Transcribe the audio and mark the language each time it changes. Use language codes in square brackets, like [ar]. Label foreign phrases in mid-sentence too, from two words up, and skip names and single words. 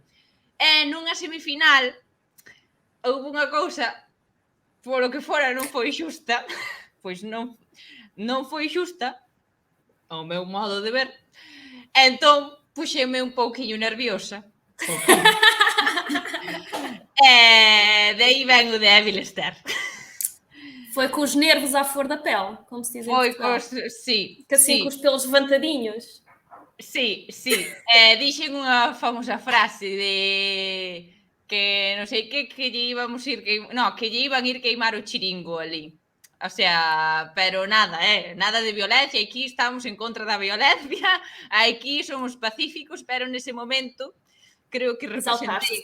[gl] E nunha semifinal houve unha cousa polo que fora non foi xusta, pois non foi xusta ao meu modo de ver. Entón, puxeme un pouquiño nerviosa. De aí ven o de Vilester. [pt] Foi com os nervos à flor da pele, como se diz em Portugal. [gl] Sí. [pt] Que assim, com os pelos levantadinhos. [gl] Sí. Dixen unha famosa frase de que non sei que lle íbamos ir que lle iban ir queimar o chiringo ali. [es] O sea, [gl] pero nada, nada de violencia. Aquí estamos en contra da violencia. Aquí somos pacíficos, pero nese momento creo que representei...